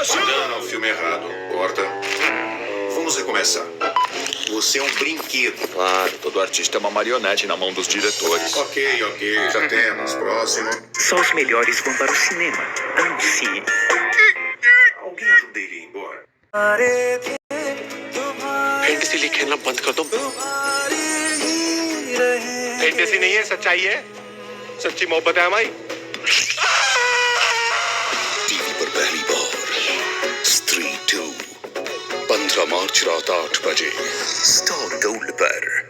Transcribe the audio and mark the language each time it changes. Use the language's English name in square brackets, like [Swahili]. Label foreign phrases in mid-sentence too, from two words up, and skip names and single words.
[Portuguese] Não, não, filme errado. Corta. Vamos recomeçar. Você é um brinquedo. Claro, todo artista é uma marionete na mão dos diretores. Ok, já temos. Próximo. Só os melhores vão para o cinema. Anuncie. Alguém ajuda ele a ir embora? [Hindi] फैंटेसी खेलना बंद कर दो। फैंटेसी नहीं है, सच्चाई है। सच्ची मोहब्बत है हमारी। टीवी पर पहली बार स्त्री 2 15 मार्च रात 8 बजे स्टार गोल्ड पर।